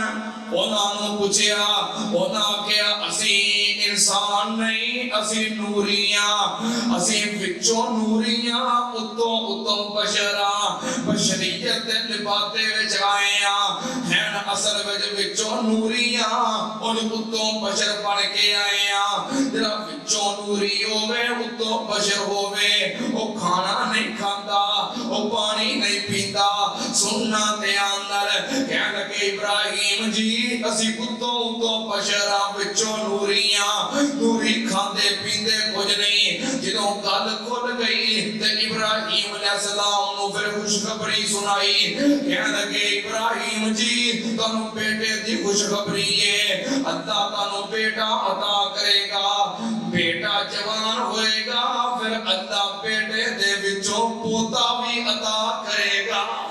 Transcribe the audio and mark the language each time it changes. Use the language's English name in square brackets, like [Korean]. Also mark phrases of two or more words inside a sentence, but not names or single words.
[Punjabi] انہاں نوں پوچھیا انہاں کہیا اسی انسان نہیں اسی نوریاں اسی وچوں نوریاں اتوں اتوں بشراں بشریت دے لبادے وچ آئے ہاں ہیں اصل وچوں نوریاں ان اتوں بشر بن کے آئے ہاں. جڑا وچوں نوری ہوے اتوں بشر ہوے او کھانا نہیں کھاندا او پانی نہیں پیندا. سننا تے اندر کہن لگے ابراہیم جی اسی اتوں اتوں بشراں وچوں نوریاں نوری کھاندے پیندے کچھ نہیں. جدوں گل کھل گئی تے ابراہیم [Arabic] علیہ السلام [Punjabi] نو پھر خوشخبری سنائی. کہن لگے ابراہیم جی تانوں بیٹے دی خوشخبری ہے اللہ تانوں بیٹا عطا کرے گا. بیٹا جوان ہوئے گا پھر اللہ بیٹے دے وچوں پوتا بھی عطا کرے گا.